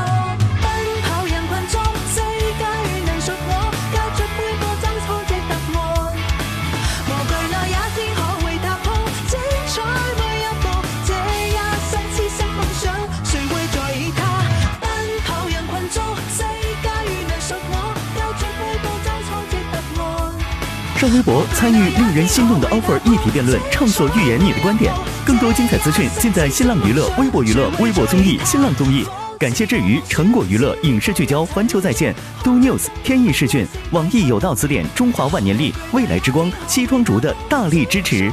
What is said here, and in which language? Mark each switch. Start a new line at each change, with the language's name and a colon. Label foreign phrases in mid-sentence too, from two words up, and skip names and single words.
Chinese: 奔跑人群中，世界能屬我，交出每個爭錯的答案，無懼那也天可會踏破，精彩每一步，這一生痴心夢想，誰會在意它？奔跑人群中。上微博参與令人心動的 offer 議題辯論，暢所欲言你的觀點。更多精彩資訊盡在新浪娛樂、微博娛樂、微博綜藝、新浪綜藝。感謝至於成果娛樂、影視聚焦、環球在線、Do News、天意視訊、網易有道詞典、中華萬年曆、未來之光、西裝竹的大力支持。